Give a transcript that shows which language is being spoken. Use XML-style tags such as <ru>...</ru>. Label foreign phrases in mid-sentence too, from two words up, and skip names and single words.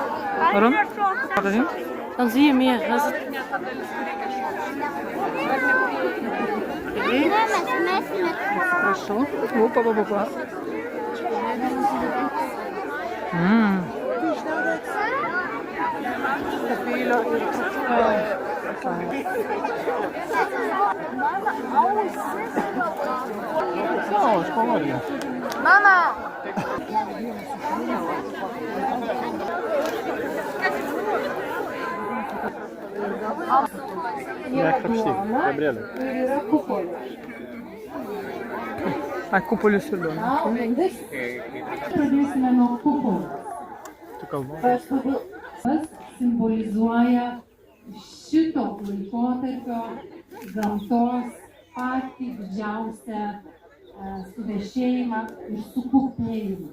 <nl>Waarom? Gaat het niet? Dan zie je meer.</nl> <ru>Хорошо. Опа, опа, опа. Mmm.</ru> <pl>No, spokojnie. Mama! Jak to przy? Gabriele.</pl> <lt>A kupolį siūliu. Pradėsime nuo kupolo. Tu kalba? Simbolizuoja šito laikotarpio gamtos patį didžiausią suvešėjimą ir sukupėjimą.</lt>